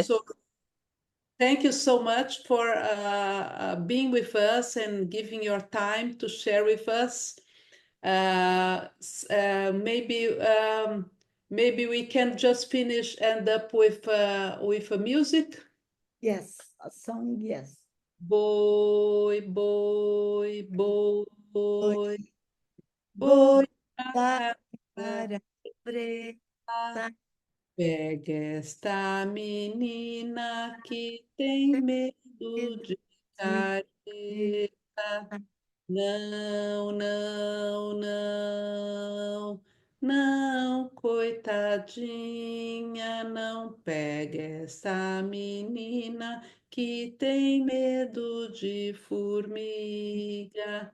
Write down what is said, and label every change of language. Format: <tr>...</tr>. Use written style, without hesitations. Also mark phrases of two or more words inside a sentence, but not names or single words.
<en>So thank you so much for being with us and giving your time to share with us. Maybe we can just end up with a music. Yes, a song, yes.</en> <pt>Boi, boi, boi, boi, Boa boi na casa. para preta. Pega esta menina que tem medo de careta. Não, não, não, não, coitadinha, não pega essa menina que tem medo de formiga.</pt>